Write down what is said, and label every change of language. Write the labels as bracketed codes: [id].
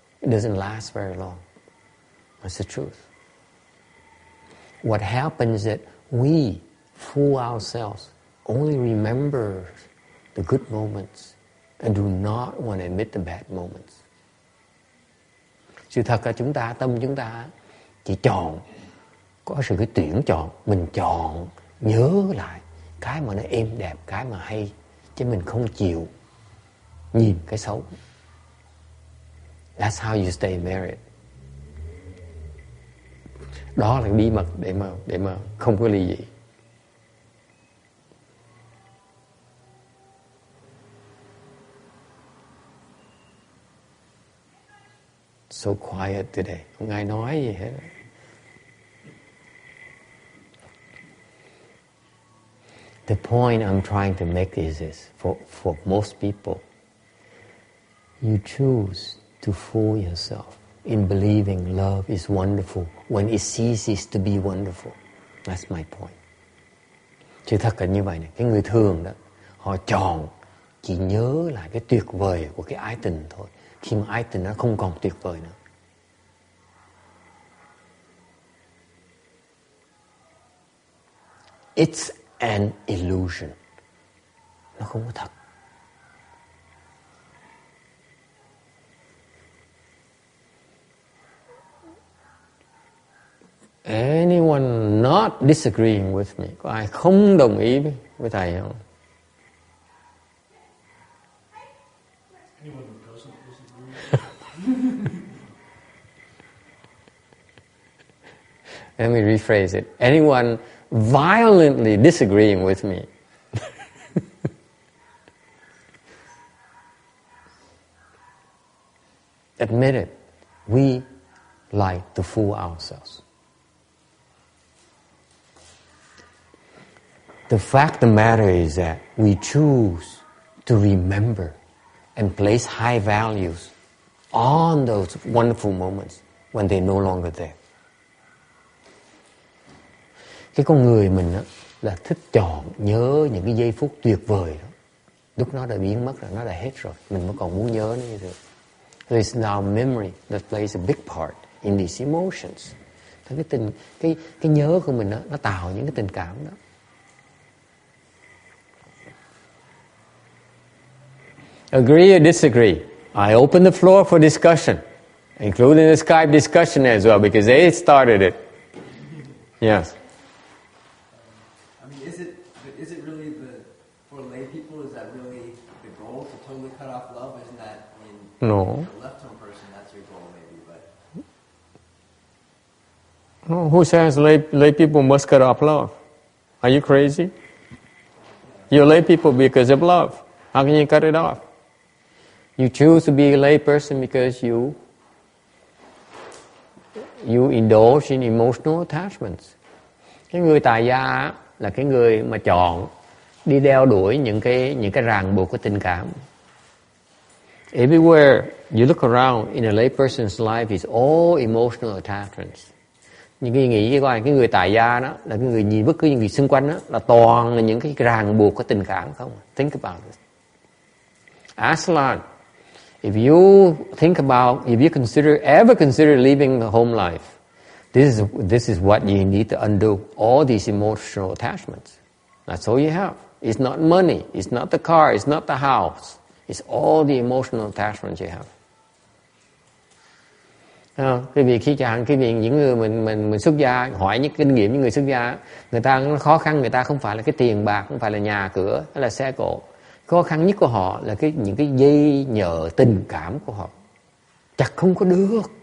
[en] It doesn't last very long. That's the truth. What happens is that we fool ourselves. Only remember the good moments and do not want to admit the bad moments. [vi] Sự thật là tâm chúng ta chỉ chọn, có sự cái tuyển chọn, mình chọn nhớ lại cái mà nó êm đẹp, cái mà hay, chứ mình không chịu nhìn cái xấu. [en] That's how you stay married. [vi] Đó là bí mật để mà không có ly dị. [en] So quiet today. [vi] Không ai nói gì hết. [en] The point I'm trying to make is this. For most people, you choose to fool yourself in believing love is wonderful when it ceases to be wonderful. That's my point. [vi] Chứ thật là như vậy này. Cái người thường đó, họ chọn chỉ nhớ lại cái tuyệt vời của cái ái tình thôi. Khi mà ái tình nó không còn tuyệt vời nữa. [en] It's an illusion. [vi] Nó không có thật. [en] Anyone not disagreeing with me? [vi] Có ai không đồng ý với thầy không? [en] Anyone who doesn't disagree. Let me rephrase it. Anyone violently disagreeing with me? Admit it. We like to fool ourselves. The fact of the matter is that we choose to remember and place high values on those wonderful moments when they're no longer there. [vi] Cái con người mình á, là thích chọn nhớ những cái giây phút tuyệt vời đó. Lúc nó đã biến mất rồi, nó đã hết rồi. Mình mới còn muốn nhớ nó như thế. [en] So it's now memory that plays a big part in these emotions. [vi] Cái nhớ của mình đó, nó tạo những cái tình cảm đó. [en] Agree or disagree? I open the floor for discussion, including the Skype discussion as well, because they started it. Yes. I mean, is it really for lay people? Is that really the goal to totally cut off love? Isn't that No. a left-tone person? That's your goal, maybe, but. No, who says lay people must cut off love? Are you crazy? You lay people because of love. How can you cut it off? You choose to be a lay person because you indulge in emotional attachments. [vi] Cái người tài gia là cái người mà chọn đi đeo đuổi những cái ràng buộc của tình cảm. [en] Everywhere you look around in a lay person's life is all emotional attachments. [vi] Những cái nghĩ coi cái người tài gia đó là cái người nhìn bất cứ những gì xung quanh đó là toàn là những cái ràng buộc của tình cảm không. [en] Think about it. [vi] Aslan, [en] If you think about, if you ever consider leaving the home life, this is what you need to undo, all these emotional attachments. That's all you have. It's not money, it's not the car, it's not the house. It's all the emotional attachments you have. [vi] Quý vị khi chẳng quý vị những người mình xuất gia, hỏi những kinh nghiệm những người xuất gia, người ta khó khăn, người ta không phải là cái tiền bạc, không phải là nhà cửa hay là xe cộ. Khó khăn nhất của họ là những cái dây nhợ tình cảm của họ chặt không có được.